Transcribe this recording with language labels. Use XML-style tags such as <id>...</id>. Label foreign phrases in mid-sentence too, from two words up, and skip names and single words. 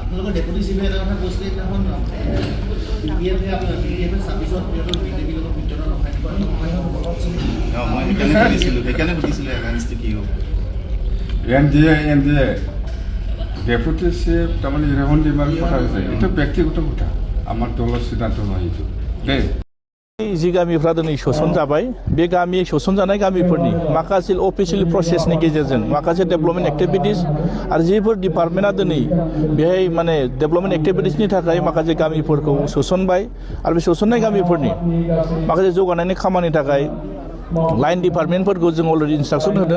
<en>NDA deputy chief</en> <as>তাৰমানে ৰেহন ডিমাৰ কথা হৈছে, এইটো ব্যক্তিগত কথা, আমাৰ দলৰ সিদ্ধান্ত নহয় এইটো দেই।</as> <brx>जि गामिफ्रा दिनै सोसनजाबाय बे गामि सोसनजानाय गामिफोरनि माखासे</brx> <en>official process</en> <brx>गेजेरजों माखासे</brx> <en>development activities</en> <brx>आरो जिफोर डिपार्टमेन्टआ दिनै बेहाय माने</brx> <en>development activities</en> <brx>थाखाय माखासे गामिफोरखौ सोसनबाय आरो बे सोसननाय गामिफोरनि माखासे जौगानायनि खामानिनि थाखाय</brx> <en>line department</en> <brx>जों अलरेडि इन्सट्राक्सन होदों।</brx>